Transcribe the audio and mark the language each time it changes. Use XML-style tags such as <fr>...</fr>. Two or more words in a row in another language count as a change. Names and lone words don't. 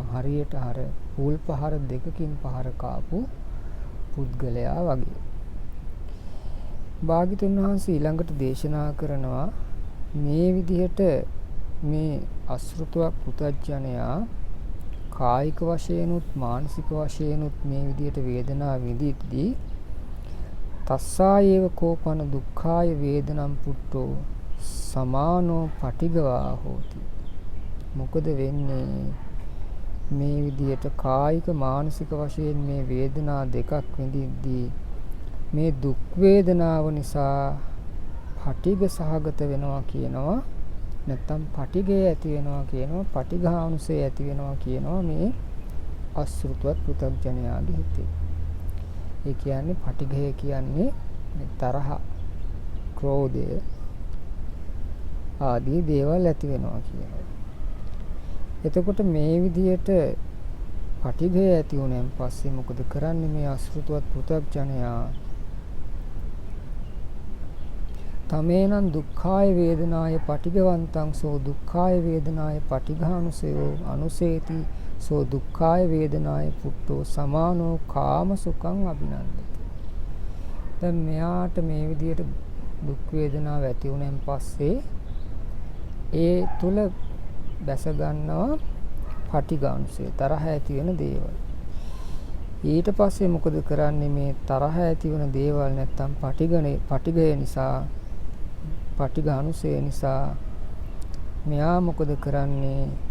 <si>හරියට අර හුල් පහර දෙකකින් පහර කාපු පුද්ගලයා වගේ. භාග්‍යතුන් වහන්සේ ඊළඟට දේශනා කරනවා මේ විදිහට මේ අසෘතවත් පුතඥයා කායික වශයෙන්ුත් මානසික වශයෙන්ුත් මේ විදිහට වේදනා විඳිද්දී</si> <pi>තස්සායේව කෝපන දුක්ඛාය වේදනම් පුට්ටෝ සමානෝ පටිගවා හෝති.</pi> <si>මොකද වෙන්නේ මේ විදිහට කායික මානසික වශයෙන් මේ වේදනා දෙකක් විඳිද්දී මේ දුක් වේදනාව නිසා පටිඝ සහගත වෙනවා කියනවා. නැත්තම් පටිඝය ඇති වෙනවා කියනවා. පටිඝානුසය ඇති වෙනවා කියනවා මේ අසෘතවත් පෘථග්ජනයාගේ හිතේ. ඒ කියන්නේ පටිඝය කියන්නේ තරහ, ක්‍රෝධය ආදී දේවල් ඇති වෙනවා කියනවා. එතකොට මේ විදිහට පටිඝය ඇති වුණාන් පස්සේ මොකද කරන්නේ මේ අසෘතවත් පෘථග්ජනයා?</si> <pi>තමේනං දුක්ඛාය වේදනාය පටිඝවන්තං සෝ දුක්ඛාය වේදනාය පටිඝානුසයෝ අනුසේති සෝ දුක්ඛාය වේදනාය පුට්ටෝ සමානෝ කාම සුඛං අභිනන්දති.</pi> <si>දැන් මෙයාට මේ විදිහට දුක් වේදනාව ඇති වුණාන් පස්සේ ඒ තුල දැස ගන්නවා පටිඝානුසය, තරහ ඇති වෙන දේවල්. ඊට පස්සේ මොකද කරන්නේ මේ තරහ ඇති වෙන දේවල් නැත්තම් පටිඝය නිසා, පටිඝානුසය නිසා මෙයා මොකද කරන්නේ?</si>